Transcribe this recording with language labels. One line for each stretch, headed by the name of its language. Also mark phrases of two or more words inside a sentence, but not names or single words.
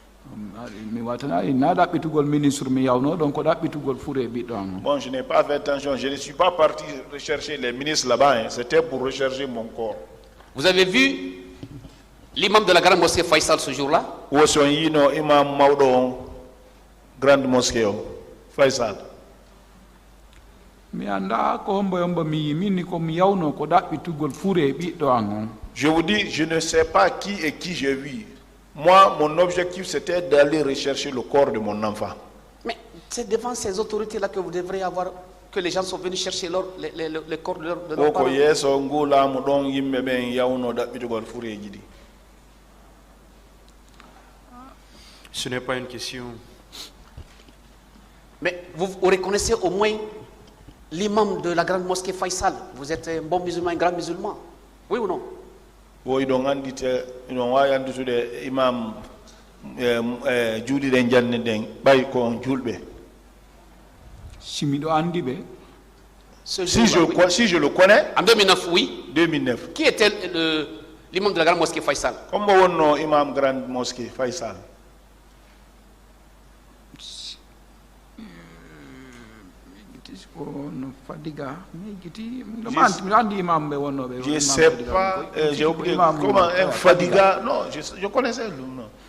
Fula: mi watana na ɗaɓɓitugol ministre mi yawno ɗon ko ɗaɓɓitugol fure ɓiɗɗo an.
French: Bon, je n'ai pas fait attention, je ne suis pas parti rechercher les ministres là-bas, hein. C'était pour rechercher mon corps. Vous avez vu l'imam de la grande mosquée Faisal ce jour-là? Où sont
Fula: yino imam
French: Maudo, grande mosquée, Faisal.
Fula: mi anda ko hombo yombo mi yimini ko mi yawno ko ɗaɓɓitugol fure ɓiɗɗo an on.
French: Je vous dis, je ne sais pas qui et qui j'ai vu. Moi, mon objectif, c'était d'aller rechercher le corps de mon enfant. Mais c'est devant ces autorités-là que vous devriez avoir, que les gens sont venus chercher le corps de leurs parents. Ce n'est pas une question. Mais vous reconnaissez au moins l'imam de la grande mosquée Faisal. Vous êtes un bon musulman, un grand musulman. Oui ou non? Oui, donc on dit que
Fula: imam juuli den janne den bay ko julbe. Si miɗo andi ɓe.
French: Si je le connais. En 2009, oui. 2009. Qui était l'imam de la grande mosquée Faisal? Comme on imam grande mosquée Faisal. Je ne sais pas, j'ai oublié comment un Fadiga, non, je connaissais le nom.